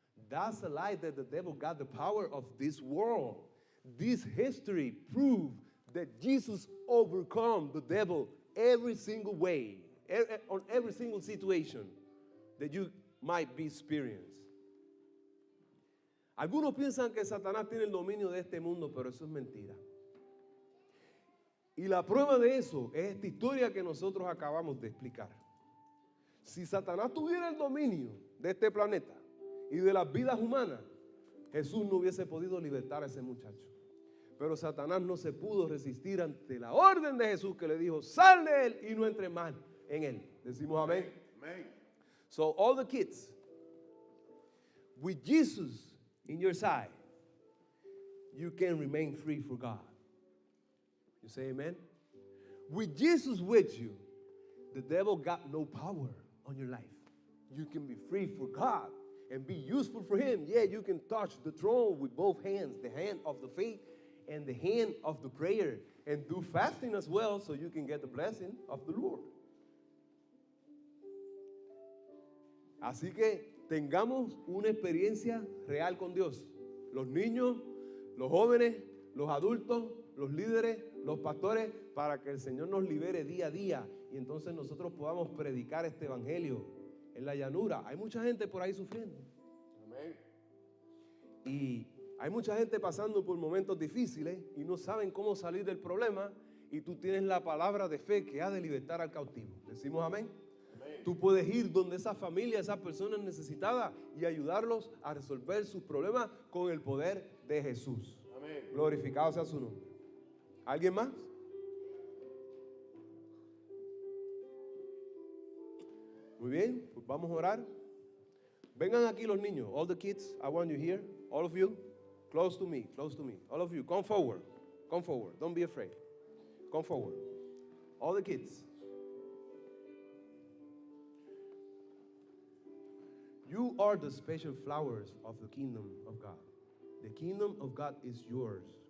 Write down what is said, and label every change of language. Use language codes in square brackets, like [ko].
[en] That's a lie that the devil got the power of this world. This history proves that Jesus overcome the devil every single way, on every single situation that you might be experiencing. [es] Algunos piensan que Satanás tiene el dominio de este mundo, pero eso es mentira. Y la prueba de eso es esta historia que nosotros acabamos de explicar. Si Satanás tuviera el dominio de este planeta y de las vidas humanas, Jesús no hubiese podido libertar a ese muchacho. Pero Satanás no se pudo resistir ante la orden de Jesús que le dijo, sal de él y no entre más en él. Decimos amén. Amen. [en] So all the kids, with Jesus in your side, you can remain free for God. You say amen? With Jesus with you, the devil got no power on your life. You can be free for God and be useful for Him. Yeah, you can touch the throne with both hands, the hand of the faith and the hand of the prayer, and do fasting as well so you can get the blessing of the Lord. [es] Así que tengamos una experiencia real con Dios. Los niños, los jóvenes, los adultos, los líderes, los pastores, para que el Señor nos libere día a día y entonces nosotros podamos predicar este evangelio en la llanura. Hay mucha gente por ahí sufriendo. Amén. Y hay mucha gente pasando por momentos difíciles y no saben cómo salir del problema, y tú tienes la palabra de fe que ha de libertar al cautivo. Decimos amén. Amén. Tú puedes ir donde esa familia, esas personas necesitadas y ayudarlos a resolver sus problemas con el poder de Jesús. Amén. Glorificado sea su nombre. ¿Alguien más? Muy bien, pues vamos a orar. Vengan aquí los niños. [en] All the kids, I want you here. All of you. Close to me, close to me. All of you, come forward. Come forward. Don't be afraid. Come forward. All the kids. You are the special flowers of the kingdom of God. The kingdom of God is yours.